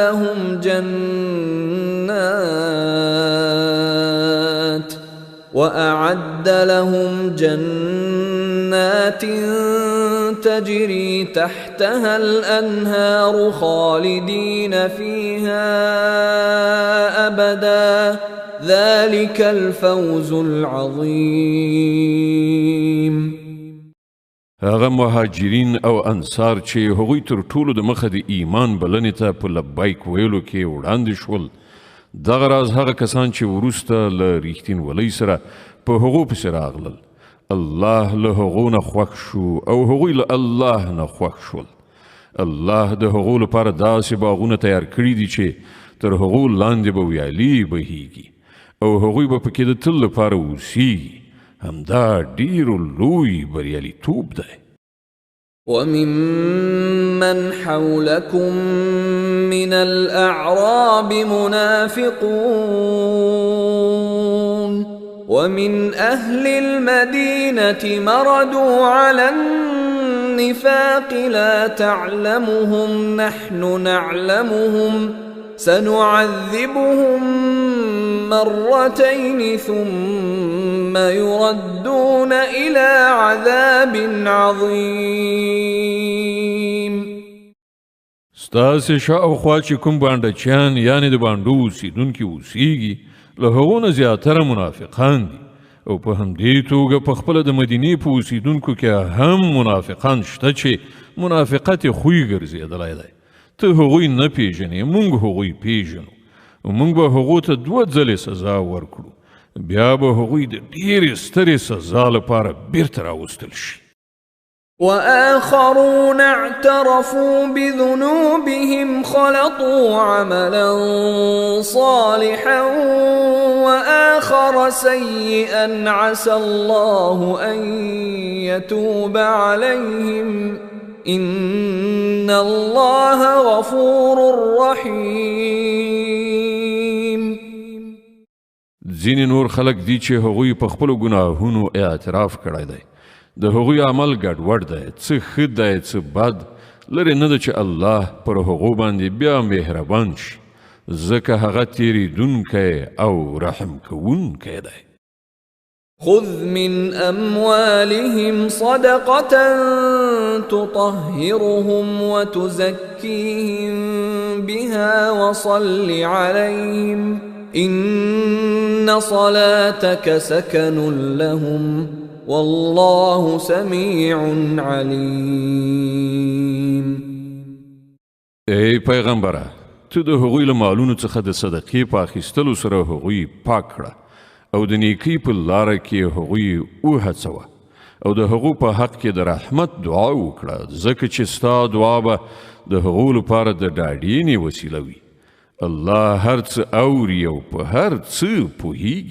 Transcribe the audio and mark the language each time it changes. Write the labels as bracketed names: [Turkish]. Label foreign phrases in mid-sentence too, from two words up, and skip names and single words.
[Arabic] لهم جنات تجري تحتها الأنهار خالدين فيها أبدا ذلك الفوز العظيم [Pashto] هغه مهاجرین او انصار چې هغوی تر ټولو د مخه د ایمان بلنې ته په لبیک ویلو کې وړاندې شول دغه راز هغه کسان چې وروسته له ریښتینولۍ سره په هغو پسې راغلل الله له هغو نه خوښ شو او هغوی له الله نه خوښ شول الله د هغو لپاره داسې باغونه تیار کړي دي چې تر هغو لاندې به ویالې بهیږي او هغوی به پکې د تل لپاره اوسیږي همدا ډیر لوی بریالیتوب دی [Arabic] وممن حولكم من الأعراب منافقون ومن أهل المدينة مردوا على النفاق لا تعلمهم نحن نعلمهم سنعذبهم مرتين ثم يردون إلى عذاب عظيم [Pashto] ستاسې شاوخوا چې کوم بانډچیان یعنې د بانډو اوسیدونکي اوسیږي له هغو نه زیاتره منافقان دي او په همدې توګه په خپله د مدینې په اوسیدونکو کې هم منافقان شته چې منافقت یې خوی ګرځېدلی دی ته هغوی نه پیژنې موږ هغوی پیژنو موږ به هغو ته 2 ځلې سزا ورکړو بیا به هغوی د ډېرې سترې سزا لپاره بیرته راوستل شي [Arabic] وآخرون اعترفوا بذنوبهم خلطوا عملا صالحا وآخر سيئا عسى الله أن يتوب عليهم إن الله غفور رحيم [Pashto] ځینې نور خلک دي چې هغوی په خپلو ګناهونو اعتراف کړی دی د هغوی عمل ګډوډ دی څه ښه دی څه بد لرې نه ده چې الله پر هغو باندې بیا مهربان شي ځکه هغه تیریدونکی او رحم کوونکی دی [Arabic] خذ من أموالهم صدقة تطهرهم وتزكيهم بها وصل عليهم إن صلاتك سكن لهم والله سميع عليم [Pashto] ای پیغمبره ته د هغوی له مالونو څخه د صدقې په اخیستلو سره هغوی پاک کړه او د نیکۍ په لاره کې هغوی وهڅوه او د هغو په حق کې د رحمت دعا وکړه ځکه چې ستا دعا به د هغو لپاره د ډاډینې وسیله وي الله هر څه اوري او په هر څه پوهیږي